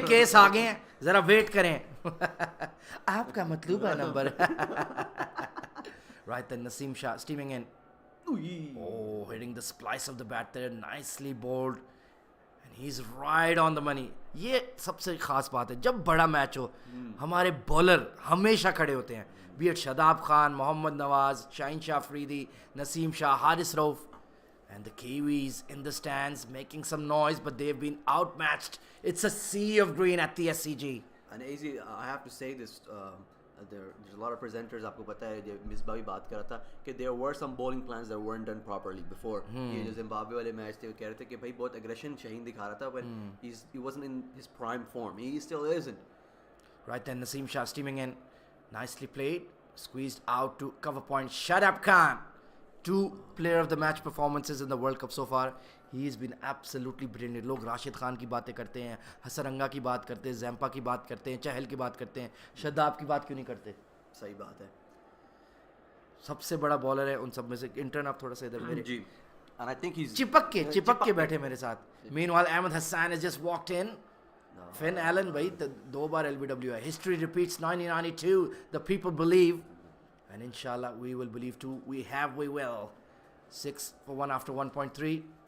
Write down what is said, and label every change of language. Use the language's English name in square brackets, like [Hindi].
[English] go. [Hindi] Case आ गए हैं. जरा वेट करें. आपका मतलूबा number. [English] Right then, Naseem Shah steaming in. Oh, hitting the splice of the bat there. Nicely bowled. And he's right on the money. [Hindi] ये सबसे खास बात है. जब बड़ा मैच हो, हमारे बॉलर हमेशा खड़े होते हैं. [English] Be it Shadab Khan, Mohammad Nawaz, Shaheen Shah Afridi, Naseem Shah, Haris Rauf. And the Kiwis in the stands making some noise, but they've been outmatched. It's a sea of green at the SCG. And easy, I have to say this. There's a lot of presenters. [Hindi] आपको पता है, मिसबा भी बात कर रहा था कि [English] there were some bowling plans that weren't done properly before. [Hindi] ये जो Zimbabwe वाले मैच थे, वो कह रहे थे कि भाई बहुत aggression शाहीन दिखा रहा था, [English] but he wasn't in his prime form. He still isn't. Right then, Naseem Shah steaming in, nicely played, squeezed out to cover point. Shadab Khan. 2 player of the match performances in the World Cup so far. He's been absolutely brilliant. [Hindi] लोग राशिद खान की बातें करते हैं, हसरंगा की बात करते हैं, Zampa की बात करते हैं, चहल की बात करते हैं, शदाब की बात क्यों नहीं करते? सही बात है. सबसे बड़ा बॉलर है उन सब में से. इंटर्न आप थोड़ा सा इधर मेरे. जी. [English] And I think he's [Hindi] चिपक के बैठे मेरे साथ. [English] Meanwhile, Ahmed Hassan has just walked in. Finn Allen [Hindi] भाई 2 बार LBW है. [English] History repeats 1992. The people believe. And inshallah, we will believe too. We will. 6 for 1 after 1.3.